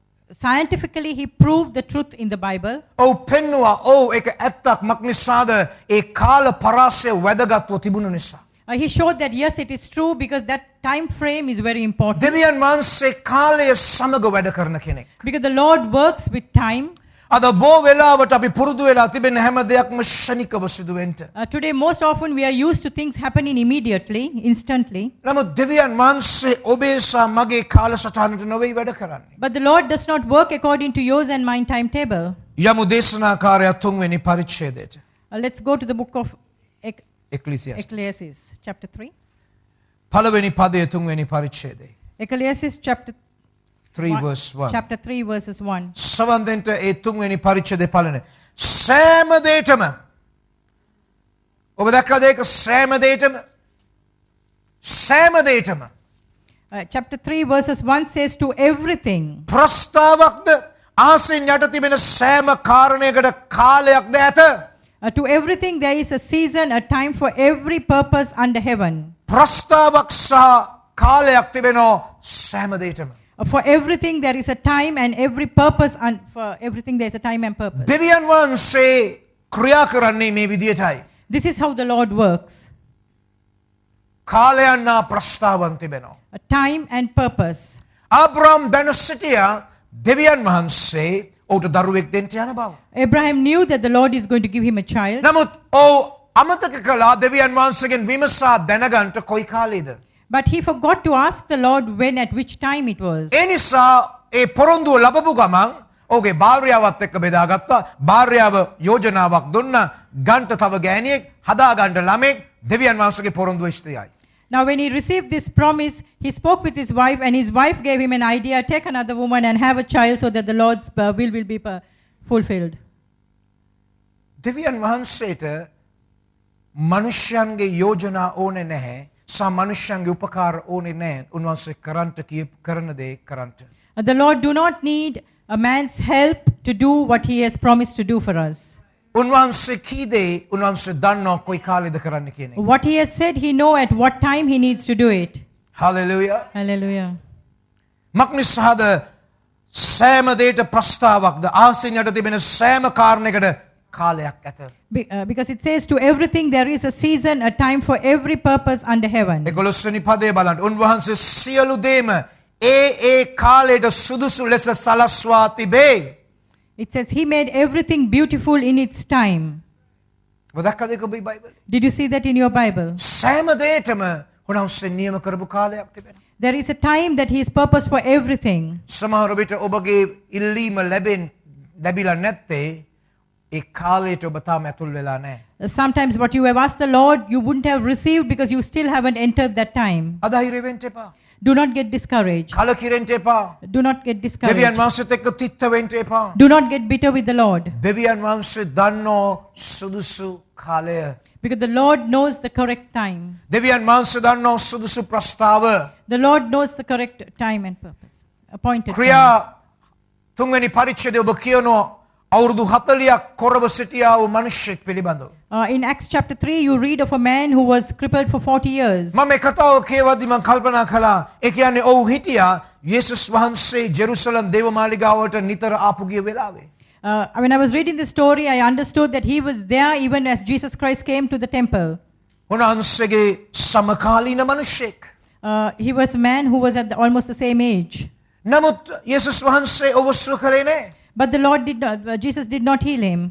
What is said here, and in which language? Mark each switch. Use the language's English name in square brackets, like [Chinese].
[English] Scientifically he proved the truth in the Bible. [Sinhala] ඔව් පෙන්නවා ඔව් ඒක ඇත්තක් මක්නිසාද ඒ කාල පරාසය වැදගත්ව තිබුණු නිසා. [English] He showed that yes, it is true because that time frame is very important. [Sinhala] දෙවියන් වහන්සේ කාලය සමග වැඩ කරන කෙනෙක්. [English] Because the Lord works with time. [Sinhala] අද බොහෝ වෙලාවට අපි පුරුදු වෙලා තිබෙන හැම දෙයක්ම ක්ෂණිකව සිදුවෙන්න. [English] Today most often we are used to things happening immediately, instantly. [Sinhala] නමුත් දෙවියන් වහන්සේ ඔබේ සහ මගේ කාලසටහනට නොවේ වැඩ කරන්නේ. [English] But the Lord does not work according to yours and mine timetable. [Sinhala] යමු දේශනාකාරය 3 වෙනි පරිච්ඡේදයට. [English] Let's go to the book of Ecclesiastes. chapter 3. [Sinhala] පළවෙනි පදය 3 වෙනි පරිච්ඡේදය. [English] Ecclesiastes chapter 3 verse 1. Chapter 3 verses 1. [Sinhala] සවන් දෙන්න ඒ 3 වෙනි පරිච්ඡේදය පළනේ. සෑම දෙයකම ඔබ දැක්කද ඒක සෑම දෙයකම සෑම දෙයකම [English] Chapter 3 verses 1 says to everything. [Sinhala] ප්‍රස්තාවක්ද ආසෙන් යට තිබෙන සෑම කාරණයකට කාලයක්ද ඇත. [English] To everything there is a season, a time for every purpose under heaven. [Sinhala] ප්‍රස්තාවක් සහ කාලයක් තිබෙනවා සෑම දෙයකම. [English] For everything there is a time and every purpose, and for everything there is a time and purpose. [Sinhala] දෙවියන් වහන්සේ ක්‍රියා කරන්නේ මේ විදියටයි. [English] This is how the Lord works. [Sinhala] කාලයන්නා ප්‍රස්තාවන් තිබෙනවා. [English] A time and purpose. [Sinhala] ආබ්‍රහම් දැන සිටියා දෙවියන් වහන්සේ ඔහුට දරුවෙක් දෙන්න යන බව. [English] Abraham knew that the Lord is going to give him a child. [Sinhala] නමුත් ඔහු අමතක කළා දෙවියන් වහන්සේගෙන් විමසා දැනගන්න කොයි කාලෙද. [English] But he forgot to ask the Lord when, at which time it was. [Sinhala] ඒ නිසා ඒ පොරොන්දුව ලැබපු ගමන් ඔහුගේ භාර්යාවත් එක්ක බෙදාගත්තා. භාර්යාව යෝජනාවක් දුන්නා ගන්ට තව ගෑණියෙක් හදා ගන්න ළමෙක් දෙවියන් වහන්සේගේ පොරොන්දුව ඉෂ්ටයයි. [English] Now when he received this promise, he spoke with his wife, and his wife gave him an idea: take another woman and have a child so that the Lord's will be fulfilled. [Sinhala] දෙවියන් වහන්සේට මනුෂ්‍යයන්ගේ යෝජනා ඕනේ නැහැ. සා මනුෂ්‍යයන්ගේ උපකාර ඕනේ නැහැ. උන්වහන්සේ කරන්ට කරන දේ කරන්ට. [English] The Lord do not need a man's help to do what he has promised to do for us. [Sinhala] උන්වහන්සේ කී දේ උන්වහන්සේ දන්නවා කොයි කාලෙද කරන්න කියන එක. [English] What he has said, he know at what time he needs to do it. Hallelujah. Hallelujah. [Sinhala] මක්නිසාද සෑම දෙයට ප්‍රස්තාවක්ද ආසෙන් යට තිබෙන සෑම කාරණයකට කාලයක් ඇත. [English] Because it says to everything there is a season, a time for every purpose under heaven. [Sinhala] 11 වෙනි පදේ බලන්න. උන්වහන්සේ සියලු දේම ඒ කාලයට සුදුසු ලෙස සලස්වා තිබේ. [English] It says he made everything beautiful in its time. [Sinhala] ඔබ දැක්කද ඒක ඔබේ බයිබලේ? [English] Did you see that in your Bible? [Sinhala] සෑම දෙයකම උන්වහන්සේ නියම කරපු කාලයක් තිබෙනවා. [English] There is a time that he has purpose for everything. [Sinhala] සමහර විට ඔබගේ ඉල්ලීම ලැබිලා නැත්තේ ඒ කාලයට ඔබ තාම ඇතුල් වෙලා නැහැ. [English] Sometimes what you have asked the Lord, you wouldn't have received because you still haven't entered that time. [Sinhala] අධෛර්ය වෙන්න එපා. [English] Do not get discouraged. [Sinhala] කලකිරෙන්න එපා. [English] Do not get discouraged. [Sinhala] දෙවියන් වහන්සේත් එක්ක තිත්ත වෙන්න එපා. [English] Do not get bitter with the Lord. [Sinhala] දෙවියන් වහන්සේ දන්නෝ සුදුසු කාලය. [English] Because the Lord knows the correct time. [Sinhala] දෙවියන් වහන්සේ දන්නෝ සුදුසු ප්‍රස්තාව. [English] The Lord knows the correct time and purpose. Appointed time. [Sinhala] ක්‍රියා තුන්වෙනි පරිච්ඡේදය ඔබ කියනවා අවුරුදු 40ක් කොරව සිටියා වූ මිනිසෙක් පිළිබඳව. [English] In Acts chapter 3, you read of a man who was crippled for 40 years. [Sinhala] මම මේ කතාව කියවද්දි මම කල්පනා කළා ඒ කියන්නේ ඔව් හිටියා යේසුස් වහන්සේ ජෙරුසලම් දේවමාලිගාවට නිතර ආපු ගිය වෙලාවේ. [English] When I was reading the story, I understood that he was there even as Jesus Christ came to the temple. [Sinhala] උන්වහන්සේගේ සමකාලීන මිනිසෙක්. [English] He was a man who was at almost the same age. [Sinhala] නමුත් යේසුස් වහන්සේ ඔබ සුව කළේ නැහැ. [English] But the Lord did not, Jesus did not heal him.